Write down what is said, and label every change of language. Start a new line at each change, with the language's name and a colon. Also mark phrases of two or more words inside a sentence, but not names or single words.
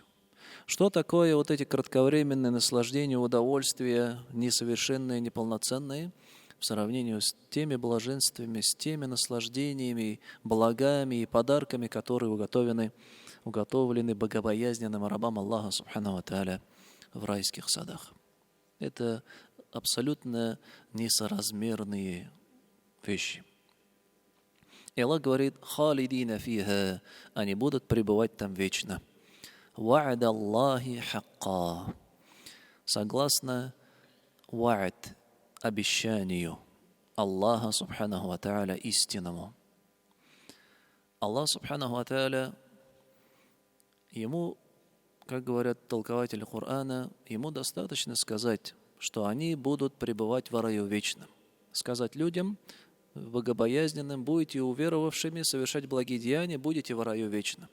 Russian: Что такое вот эти кратковременные наслаждения, удовольствия, несовершенные, неполноценные, в сравнении с теми блаженствами, с теми наслаждениями, благами и подарками, которые уготовлены богобоязненным рабам Аллаха
Arabic: سبحانه وتعالى
Russian: в райских садах? Это абсолютно несоразмерные вещи. И Аллах говорит:
Arabic: «خالدين فيها»,
Russian: они будут пребывать там вечно.
Arabic: «وعد الله حقا»,
Russian: согласно ва'д, обещанию Аллаха
Arabic: سبحانه وتعالى
Russian: истинному. Аллах
Arabic: سبحانه وتعالى,
Russian: ему, как говорят толкователи Корана, ему достаточно сказать, что они будут пребывать в раю вечном. Сказать людям, богобоязненным, будете уверовавшими, совершать благие деяния, будете в раю вечном.